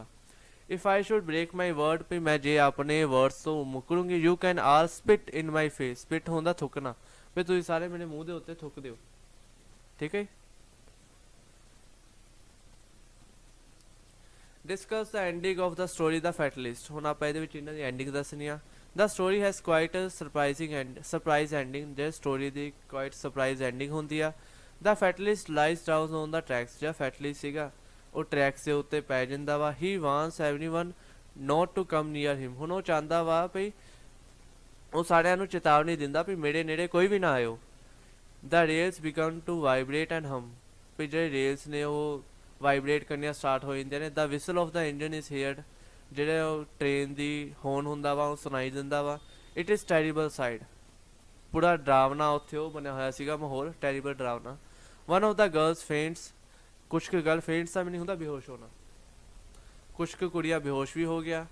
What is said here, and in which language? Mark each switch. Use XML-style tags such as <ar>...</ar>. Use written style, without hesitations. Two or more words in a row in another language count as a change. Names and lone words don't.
<en>if I should break my word,</en> <pa>ਵੀ ਮੈਂ ਜੇ ਆਪਣੇ ਵਰਡਸ ਤੋਂ ਮੁੱਕਰੂੰਗੀ,</pa> <en>you can all spit in my face,</en> <pa>ਸਪਿਟ ਹੁੰਦਾ ਥੁੱਕਣਾ, ਵੀ ਤੁਸੀਂ ਸਾਰੇ ਮੇਰੇ ਮੂੰਹ ਦੇ ਉੱਤੇ ਥੁੱਕ ਦਿਓ, ਠੀਕ ਹੈ।</pa> <en>discuss the ending of the story the fatalist,</en> <pa>ਹੁਣ ਆਪਾਂ ਇਹਦੇ ਵਿੱਚ ਇਹਨਾਂ ਦੀ ਐਂਡਿੰਗ ਦੱਸਣੀ ਆ।</pa> <en>The story has quite a surprise ending,</en> <pa>ਜੇ ਸਟੋਰੀ ਦੀ</pa> <en>quite surprise ending</en> <pa>ਹੁੰਦੀ ਆ।</pa> <en>The fatalist lies down on the tracks,</en> <pa>ਜਿਹੜਾ ਫੈਟਲਿਸਟ ਸੀਗਾ ਉਹ ਟਰੈਕਸ ਦੇ ਉੱਤੇ ਪੈ ਜਾਂਦਾ ਵਾ।</pa> <en>He wants everyone not to come near him,</en> <pa>ਹੁਣ ਉਹ ਚਾਹੁੰਦਾ ਵਾ ਵੀ ਉਹ ਸਾਰਿਆਂ ਨੂੰ ਚੇਤਾਵਨੀ ਦਿੰਦਾ ਵੀ ਮੇਰੇ ਨੇੜੇ ਕੋਈ ਵੀ ਨਾ ਆਇਓ।</pa> <en>The rails begin to vibrate and hum,</en> <pa>ਵੀ ਜਿਹੜੇ ਰੇਲਸ ਨੇ ਉਹ ਵਾਈਬਰੇਟ ਕਰਨੀਆਂ ਸਟਾਰਟ ਹੋ ਜਾਂਦੀਆਂ ਨੇ।</pa> <en>The whistle of the engine is heard,</en> <pa>ਜਿਹੜੇ ਉਹ ਟ੍ਰੇਨ ਦੀ ਹੋਰਨ ਹੁੰਦਾ ਵਾ ਉਹ ਸੁਣਾਈ ਦਿੰਦਾ ਵਾ।</pa> <en>it is terrible sight,</en> <pa>ਪੂਰਾ ਡਰਾਵਨਾ ਉੱਥੇ ਉਹ ਬਣਿਆ ਹੋਇਆ ਸੀਗਾ ਮਾਹੌਲ, ਟੈਰੀਬਲ ਡਰਾਵਨਾ।</pa> <en>one of the girls faints,</en> <pa>ਕੁਛ ਕੁ</pa> <en>girl faints</en> <pa>ਦਾ ਵੀ ਨਹੀਂ ਹੁੰਦਾ ਬੇਹੋਸ਼ ਹੋਣਾ, ਕੁਛ ਕੁ ਕੁੜੀਆਂ ਬੇਹੋਸ਼ ਵੀ ਹੋ ਗਿਆ।</pa>